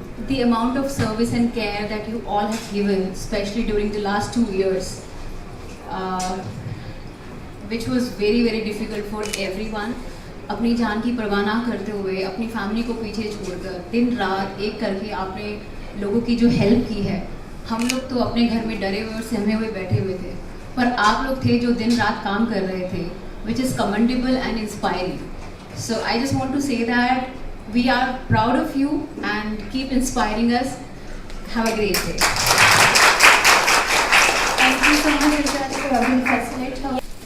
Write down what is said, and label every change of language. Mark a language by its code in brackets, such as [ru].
[en] The amount of service and care that you all have given, especially during the last 2 years, which was very very difficult for everyone. [hi] अपनी जान की परवाह ना करते हुए, अपनी फैमिली को पीछे छोड़कर दिन रात एक करके आपने लोगों की जो हेल्प की है। हम लोग तो अपने घर में डरे हुए और सहमे हुए बैठे हुए थे, पर आप लोग थे जो दिन रात काम कर रहे थे, [en] which is commendable and inspiring. So I just want to say that we are proud of you and keep inspiring us. Have a great day. Thank you so much, Rishad, for having facilitate her.